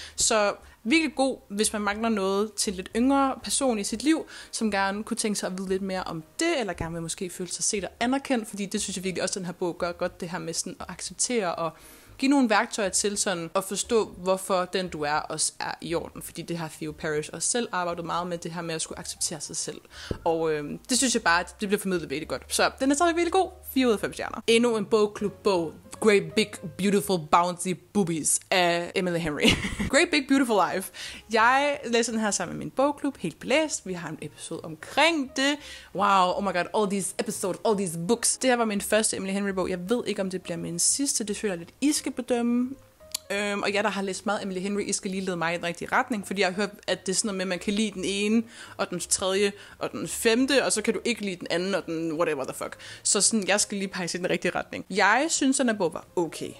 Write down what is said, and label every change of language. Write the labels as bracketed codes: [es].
[da] Så virkelig god, hvis man mangler noget til lidt yngre person i sit liv, som gerne kunne tænke sig at vide lidt mere om det, eller gerne vil måske føle sig set og anerkendt, fordi det synes jeg virkelig også, den her bog gør godt, det her med sådan at acceptere og give nogle værktøjer til sådan at forstå, hvorfor den du er også er i orden, fordi det har Theo Parrish også selv arbejdet meget med, det her med at skulle acceptere sig selv. Og det synes jeg bare, at det bliver formidlet virkelig godt. Så den er stadig virkelig god. 4 ud af 5 stjerner. Endnu en bogklub-bog. Great Big Beautiful Bouncy Boobies af Emily Henry. Great Big Beautiful Life. Jeg læser den her sammen med min bogklub, helt belæst. Vi har en episode omkring det. [en] Wow, oh my god, all these episodes, all these books. [da] Det her var min første Emily Henry-bog. Jeg ved ikke, om det bliver min sidste. Det føler jeg lidt, I skal bedømme. Og jeg, der har læst meget Emily Henry, I skal lige lede mig i den rigtige retning, fordi jeg har hørt, at det er sådan noget med, at man kan lide den ene, og den tredje, og den femte, og så kan du ikke lide den anden, og den [en] whatever the fuck. [da] Så sådan, jeg skal lige pege i den rigtige retning. Jeg synes, at den bog var okay.